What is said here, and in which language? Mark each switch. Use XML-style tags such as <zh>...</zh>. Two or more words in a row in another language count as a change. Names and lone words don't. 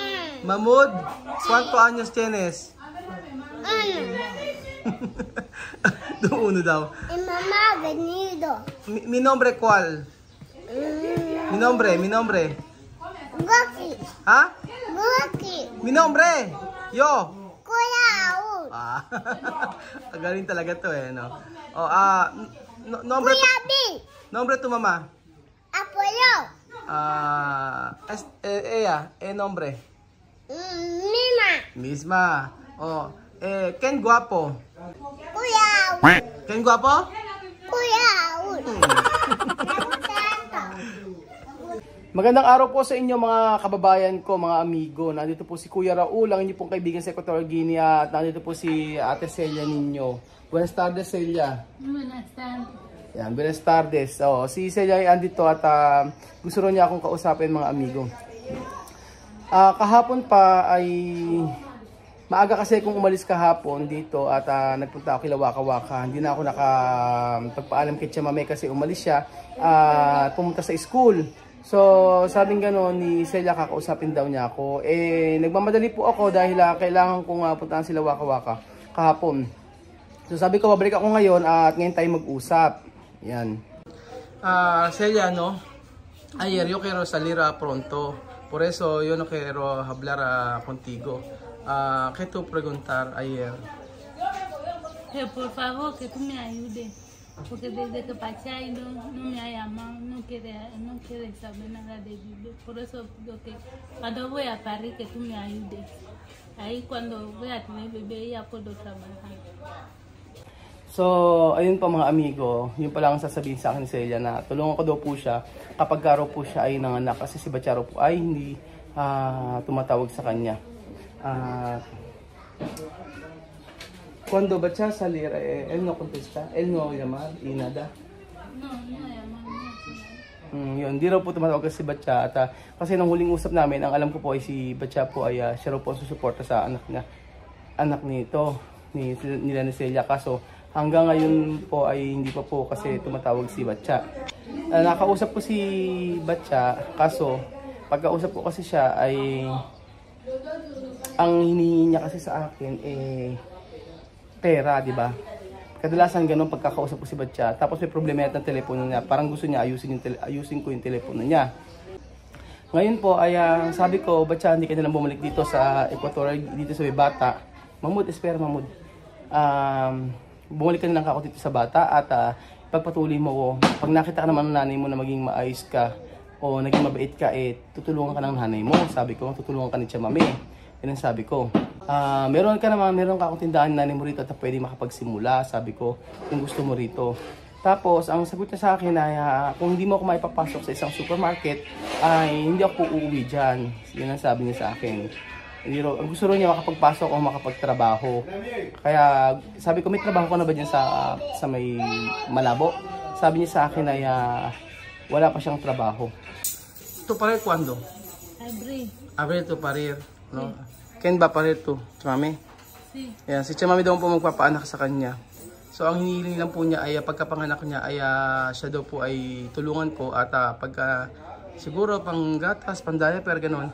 <es>Mahmoud. ¿Cuántos años tienes? Uno daw. Y mamá ha venido. Mi nombre cuál? Mi nombre. Goki. ¿Ah? Goki. Mi nombre. Yo. Kuya.</es> <tl>Ah. Galing talaga to eh, no. Oh, nombre Kuya B.</tl> <es>nombre tu mamá. Apollo. Ella, nombre. Mima. Misma. Oh, ¿quién guapo? Kuya. ¿Quién guapo? Kuya.</es> <tl>Magandang araw po sa inyo mga kababayan ko, mga amigo. Nandito po si Kuya Raul, ang inyong pong kaibigan sa Equatorial Guinea. At nandito po si Ate Celia ninyo.</tl> <es>Buenas tardes, Celia. Buenas tardes. Yan, buenas tardes.</es> <tl>Oh, si Celia ay andito at gusto rin niya akong kausapin mga amigo. Kahapon pa ay maaga kasi kung umalis kahapon dito at nagpunta ako kila Waka Waka. Hindi na ako nakapagpaalam kay Chamame kasi umalis siya at pumunta sa school. So, sabing gano'n ni Celia, kakausapin daw niya ako. Nagmamadali po ako dahil kailangan kong puntahan sila Waka Waka kahapon. So, sabi ko, babalik ako ngayon at ngayon tayo mag-usap. Yan. Celia, no?</tl> <es>Ayer yo quiero salir pronto. Por eso yo no quiero hablar contigo. ¿Qué tú preguntar ayer? Por favor, que tú me ayudes. Porque desde que pasé no me ha llamado, no quiere saber nada de vivir. Por eso digo que cuando voy a París que tú me ayudes. Ahí cuando voy a tener bebé ya puedo trabajar.</es> <tl>So, ayun pa mga amigo, yun pa lang ang sasabihin sa akin ni Celia na tulungan ko daw po siya kapag garo po siya ay nanganak kasi si Bacharo po ay hindi tumatawag sa kanya.</tl> <es>Cuando Bacha salir, él no contesta, él no llama y nada. No llama.</es> <tl>Yun, di raw po tumatawag si Bacha at kasi nang huling usap namin, ang alam ko po ay si Bacha po ay siya raw po ang susuporta sa anak nito nila ni Celia, kaso hanggang ngayon po ay hindi pa po kasi tumatawag si Bacha. Nakausap ko si Bacha, kaso pagkausap ko kasi siya ay ang hinihingi niya kasi sa akin pera, di ba? Kadalasan ganun pagkakausap ko si Bacha. Tapos may problema yata ng telepono niya. Parang gusto niya ayusin ko yung telepono niya. Ngayon po ay sabi ko, Bacha, hindi ka nalang bumalik dito sa Equatorial, dito sa Bata.</tl> <es>Mahmoud, espera Mahmoud.</es> <tl>Bumalik ka na lang ako dito sa Bata at pagpatuloy mo. Pag nakita ka naman ng nanay mo na maging maayos ka o naging mabait ka, tutulungan ka ng nanay mo. Sabi ko, tutulungan ka ni Chamame. Yan ang sabi ko. Meron ka akong tindahan nanay mo rito at pwede makapagsimula, sabi ko, kung gusto mo rito. Tapos, ang sagot niya sa akin ay, kung hindi mo ako maipapasok sa isang supermarket, ay hindi ako uuwi dyan. Yan ang sabi niya sa akin. Ang gusto rin niya makapagpasok o makapagtrabaho. Kaya, sabi ko, may trabaho ka na ba dyan sa may Malabo? Sabi niya sa akin ay, wala pa siyang trabaho.</tl> <es>Ito parir cuando? Abril to parir. No?</es> <tl>Ken ba parir to? Chamame?</tl> <es>Sí.</es> <tl>Yan, si Chamame daw po magpapaanak sa kanya. So ang hinihiling lang po niya ay pagkapanganak niya ay siya daw po ay tulungan ko at pagka siguro pang gatas, pang diaper, gano'n.</tl>